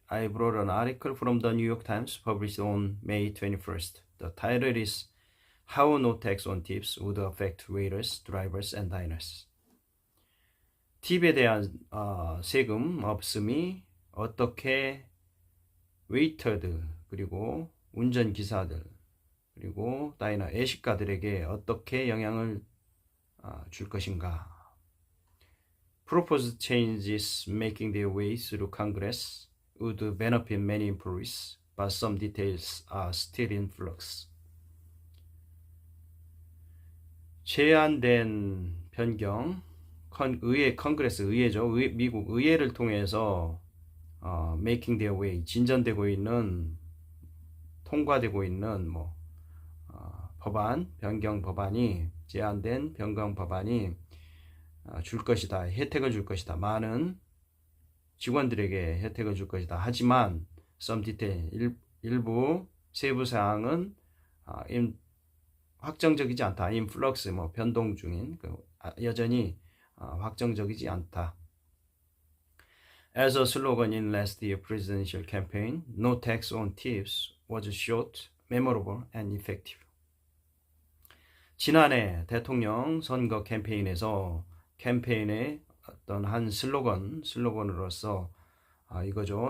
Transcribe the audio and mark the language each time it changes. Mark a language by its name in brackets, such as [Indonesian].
[English] I brought an article from the New York Times published on May 21st. The title is How No Tax on Tips Would Affect Waiters, Drivers and Diners. [Korean] 팁에 대한 세금 없음이 어떻게 웨이터들 그리고 운전기사들 그리고 다이너 애식가들에게 어떻게 영향을 줄 것인가. [English] Proposed changes making their way through Congress would benefit many employees, but some details are still in flux. [Korean] 제안된 변경, 컨그레스 의회죠. 미국 의회를 통해서 [English] making their way, [Korean] 진전되고 있는, 통과되고 있는 법안, 변경 법안이, 제안된 변경 법안이 줄 것이다. 혜택을 줄 것이다. 많은 직원들에게 혜택을 줄 것이다. 하지만 [English] some detail, [Korean] 일부 세부 사항은 확정적이지 않다. [English] in flux, [Korean] 변동 중인, 여전히 확정적이지 않다. [English] As a slogan in last year's presidential campaign, no tax on tips was short, memorable, and effective. [Korean] 지난해 대통령 선거 캠페인의 어떤 한 슬로건으로서 이거죠.